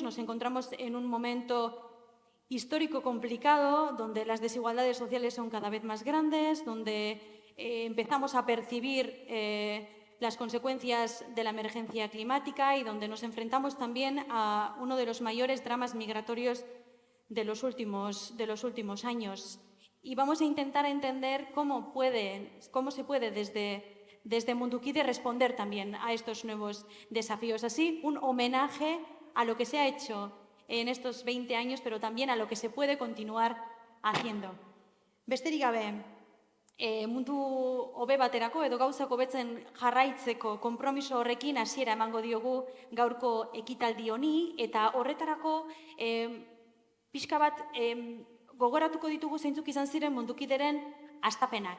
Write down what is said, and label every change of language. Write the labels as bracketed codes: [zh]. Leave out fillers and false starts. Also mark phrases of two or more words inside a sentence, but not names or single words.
[es] Nos encontramos en un momento histórico complicado, donde las desigualdades sociales son cada vez más grandes, donde empezamos a percibir las consecuencias de la emergencia climática y donde nos enfrentamos también a uno de los mayores dramas migratorios de los últimos años. Y vamos a intentar entender cómo se puede desde Mundukide responder también a estos nuevos desafíos. Así, un homenaje a lo que se ha hecho en estos 20 años, pero también a lo que se puede continuar haciendo. [eu] Besterik gabe, mundu hobe baterako edo gauzak hobetzen jarraitzeko konpromiso horrekin hasiera emango diogu gaurko ekitaldi honi, eta horretarako pixka bat gogoratuko ditugu zeintzuk izan ziren Mundukideren hastapenak.